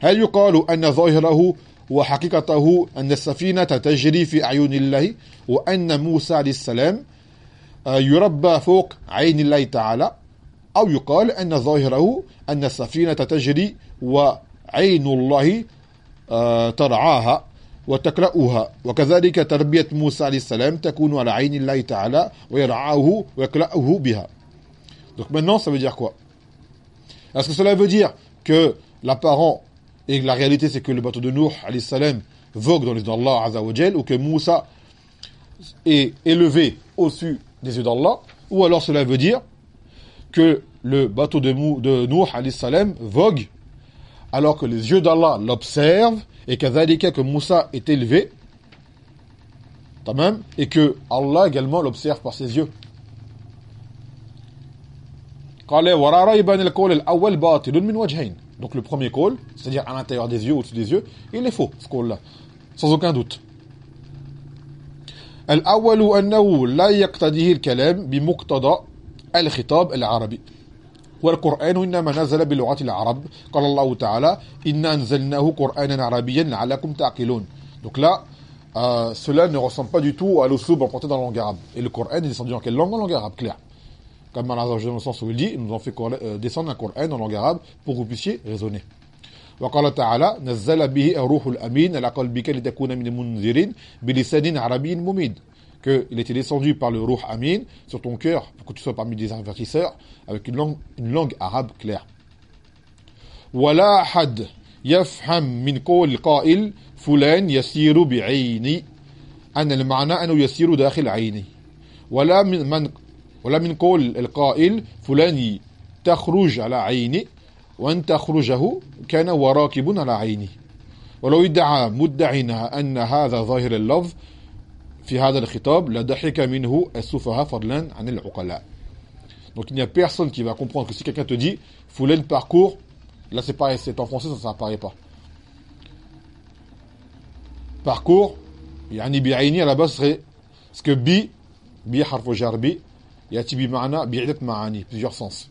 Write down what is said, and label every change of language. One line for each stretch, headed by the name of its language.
Arabic: هل يقال أن ظاهره وحقيقته أن السفينة تجري في أعين الله وأن موسى عليه السلام يربى فوق عين الله تعالى أو يقال أن ظاهره أن السفينة تجري وعين الله ترعاها وتكلأها وكذلك تربية موسى عليه السلام تكون على عين الله تعالى ويرعاه ويكلأه بها.
French: Donc maintenant ça veut dire quoi ? Est-ce que cela veut dire que l'apparent et la réalité c'est que le bateau de Nuh alayhi salam vogue dans les yeux d'Allah azza wa jall ou que Moussa est élevé au-dessus des yeux d'Allah, ou alors cela veut dire que le bateau de Nuh alayhi salam vogue alors que les yeux d'Allah l'observent et kadhalika que Moussa est élevé tamam et que Allah également l'observe par ses yeux.
Arabic: قال ورا ريب ان القول الاول باطل من وجهين.
French: Donc le premier call, c'est-à-dire à l'intérieur des yeux, au-dessus des yeux, il est faux, ce call-là, sans aucun doute.
Arabic: الأول أنه لا يقتضيه الكلام بمقتضى الخطاب العربي. والقرآن إنما نزل بلغة العرب. قال الله تعالى إنا أنزلناه قرآنا عربيا لعلكم تعقلون.
French: Donc là, cela ne ressemble pas du tout à l'usul emprunté dans la langue arabe. Et le Coran est descendu en quelle langue ? En langue arabe, clair. Comme Allah dans le sens où il dit, ils nous ont fait descendre un Coran en langue arabe pour que vous puissiez raisonner.
Arabic: وقال تعالى نزل به الروح الأمين على قلبك لتكون من المنذرين بلسان عربي مميد.
French: Que il était descendu par le Ruh Amin sur ton cœur pour que tu sois parmi des avertisseurs avec une langue arabe claire.
Arabic: ولا حد يفهم من قول القائل فلان يسير بعيني أن المعنى أنه يسير داخل عيني ولا من من ولا من قول القائل فلان تخرج على عيني وأن تخرجه كان وراكب على عيني ولو ادعى مدعينا أن هذا ظاهر اللفظ في هذا الخطاب لضحك منه السفهاء فضلا عن العقلاء.
French: Donc il n'y a personne qui va comprendre que si quelqu'un te dit Fulane parcourt, là c'est pareil, c'est en français, ça apparaît pas. Parcourt,
Arabic: يعني بعيني,
French: à la base serait ce que bi
Arabic: حرف جر بي يأتي بمعنى بعدة معاني,
French: plusieurs sens.